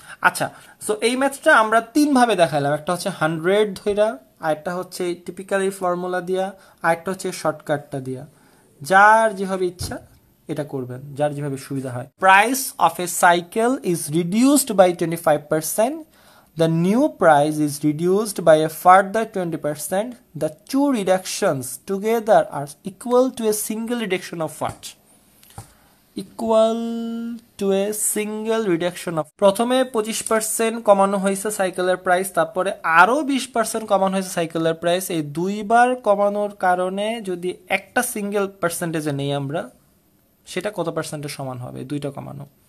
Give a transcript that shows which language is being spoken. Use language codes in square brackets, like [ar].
[bn] আচ্ছা, সো এই ম্যাথটা আমরা তিনভাবে দেখাইলাম, একটা হচ্ছে 100 ধইরা, আরেকটা হচ্ছে টিপিক্যাল এই ফর্মুলা দিয়া, আরেকটা হচ্ছে শর্টকাটটা দিয়া। যার যেভাবে ইচ্ছা এটা করবেন, যার যেভাবে সুবিধা হয়। [en] Price of a cycle is reduced by 25%, the new price is reduced by a further 20%. The two reductions together are equal to a single reduction of what? Equal to a single reduction of, [bn] প্রথমে 25% কমানো হয়েছে সাইকেলের price, তারপরে আরো 20% কমানো হয়েছে সাইকেলের price. এই দুইবার কমানোর কারণে যদি একটা সিঙ্গেল পার্সেন্টেজে নেই আমরা, সেটা কত পার্সেন্টের সমান হবে, দুইটা কমানো।